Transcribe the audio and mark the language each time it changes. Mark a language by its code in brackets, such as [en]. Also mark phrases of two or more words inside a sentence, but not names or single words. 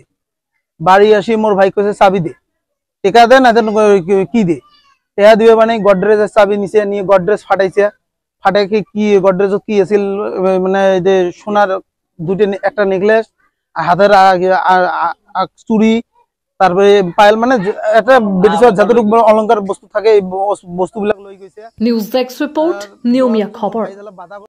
[bn] বাড়ি আসি মোর ভাই কইছে চাবি দে, টেকা দে না কি দে। টেকা দিবে মানে গডরেজের চাবি নিচে নিয়ে গডরেজ ফাটাইছে। ফাটাইকে কি গডরেজ কি আছিল মানে যে সোনার একটা নেকলেস, হাতের চুরি, তারপরে পায়েল মানে একটা ব্রিটিশের যতটুকু অলংকার বস্তু থাকে [as] এই বস্তুবিলাক লৈ গৈছে। নিউজ ডেস্ক রিপোর্ট, নিয়মীয়া খবৰ।